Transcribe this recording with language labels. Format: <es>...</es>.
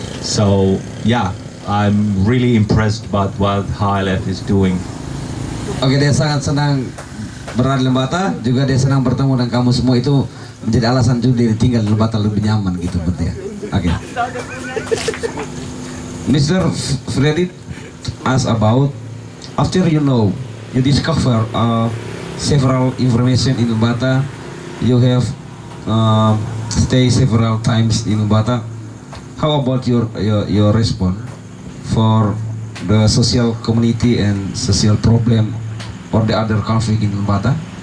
<en>So I'm really impressed by what Highlife is doing.</en> <id>Oke, dia sangat senang berada di Lembata, juga dia senang bertemu dengan kamu semua. Itu menjadi alasan juga dia tinggal di Lembata lebih nyaman gitu berarti ya. Oke.</id> <en>Mr. Freddy asked about, after you discover several information in Lembata, you have stay several times in Lembata. How about your response for the social community and social problem or the other conflict in Lembata?</en>